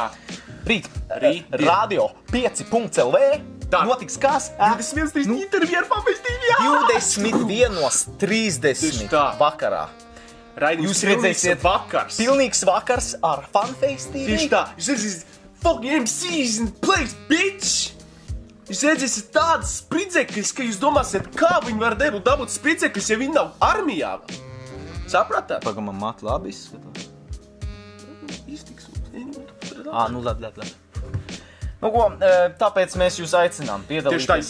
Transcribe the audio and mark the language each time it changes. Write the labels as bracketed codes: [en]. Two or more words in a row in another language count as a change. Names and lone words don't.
[lv] Rīt. Radio 5.lv. Notiks kas? 21.30 intervija ar FanFest TV. 21.30 vakarā. Jūs redzēsiet vakars. Pilnīgs vakars ar FanFest TV. Tieši tā. Jūs redzēsiet [en] fucking MCs and place, bitch! [lv] Jūs redzēsiet tādas spridzekļas, ka jūs domāsiet, kā viņi var dabūt spridzekļus, ja viņi nav armijā. Sapratāt? Pagamam mat labi izskatās. Iztiks. Nu labi. Nu ko, tāpēc mēs jūs aicinām piedalīties,